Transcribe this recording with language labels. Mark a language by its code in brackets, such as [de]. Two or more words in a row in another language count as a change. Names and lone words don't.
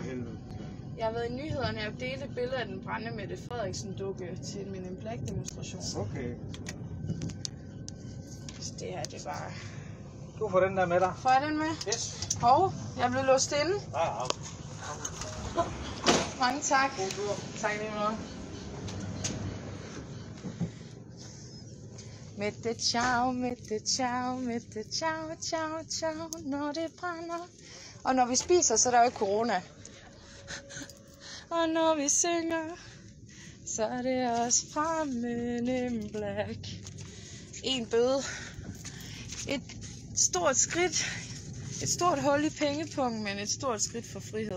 [da] Jeg har været i nyhederne, jeg delte et billede af den brændende Mette Frederiksen-dukke til min Men in Black demonstration. Okay. Så det her, det var... Du får den der med dig. Får jeg den med? Yes. Hov, jeg blev låst inde. Ja. Mange tak. Tak lige meget. Mette ciao, Mette ciao, Mette ciao, ciao, ciao, når det brænder. Og når vi spiser, så er der jo ikke corona. Og når vi synger, så er det også fra Men in Black. En bøde. Et stort skridt. Et stort hul i pengepungen, men et stort skridt for frihed.